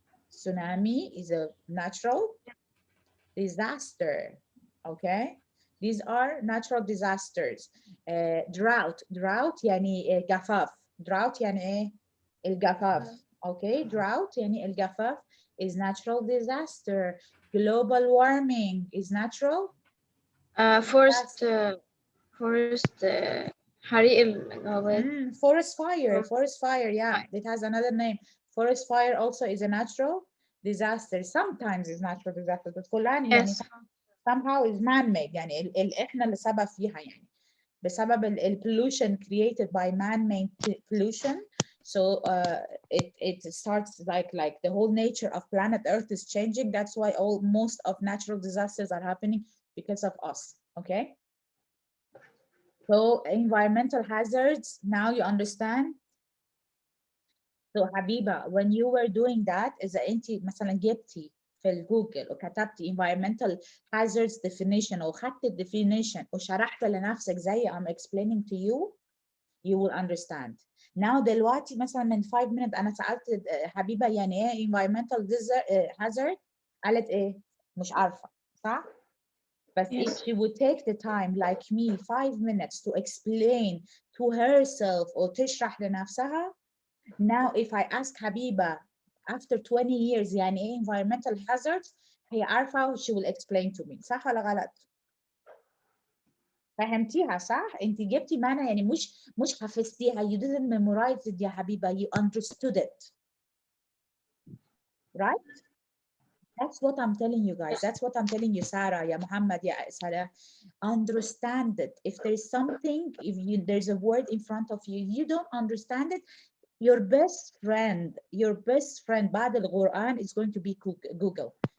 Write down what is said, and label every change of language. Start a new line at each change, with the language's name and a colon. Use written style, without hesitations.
English: Tsunami is a natural disaster. Okay, these are natural disasters.
Arabic: Drought يعني جفاف. Drought يعني ايه الجفاف.
English: Okay, drought
Arabic: يعني الجفاف
English: is natural disaster. Global warming is natural.
Arabic: Forest حريق الغابات.
English: Forest fire, yeah, it has another name. Forest fire also is a natural disaster. Sometimes it's natural disaster, but
Arabic: كلها يعني
English: somehow is man-made
Arabic: يعني احنا اللي سبب فيها يعني بسبب ال
English: pollution created by man-made pollution. So it starts like the whole nature of planet Earth is changing. That's why most of natural disasters are happening because of us. Okay. So environmental hazards, now you understand So حبيبة, when you were doing that
Arabic: إذا أنت مثلا جبتي في الجوجل وكتبتي
English: environmental hazards definition وخدت definition
Arabic: وشرحت لنفسك زي
English: I'm explaining to you, you will understand.
Arabic: Now دلوقتي مثلا من 5 minutes أنا سألت حبيبة يعني إيه environmental hazard؟ قالت إيه؟ مش عارفة، صح؟
English: But if Yes. she would take the time like me 5 minutes to explain to herself or
Arabic: تشرح لنفسها.
English: Now if I ask Habiba after 20 years
Arabic: يعني ايه
English: environmental hazards
Arabic: هي عارفة
English: she will explain to me.
Arabic: صح ولا غلط؟ فهمتيها صح؟ انت جبتي معنى يعني مش حفظتيها,
English: you didn't memorize it
Arabic: يا حبيبة,
English: you understood it. Right? That's what I'm telling you guys. That's what I'm telling you, Sarah, ya Muhammad, ya Sarah. Understand it. If there's something, there's a word in front of you, you don't understand it, your best friend
Arabic: بعد القرآن
English: is going to be Google.